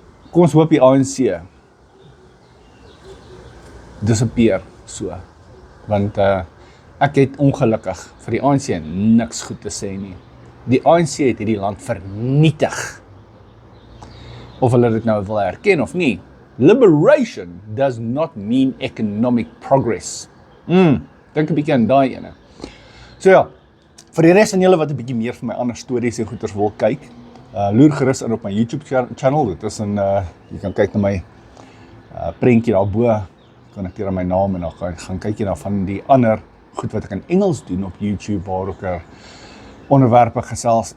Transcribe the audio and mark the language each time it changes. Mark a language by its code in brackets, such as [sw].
[af] Kom ons hoop die ANC disappear so, want ek het ongelukkig vir die ANC niks goed te sê nie. Die ANC het hierdie land vernietig, of hulle dit nou wil erken of nie. [en] Liberation does not mean economic progress. [af] Dink 'n bietjie aan daai ene. So ja, vir die res van julle wat 'n bietjie meer van my ander stories en goeters wil kyk, loer gerus in op my YouTube channel. Dit is jy kan kyk na my prentjie daarbo, connecteer aan my naam, en dan gaan kyk jy na van die ander goed wat ek in Engels doen op YouTube, waar ek onderwerpe gesels.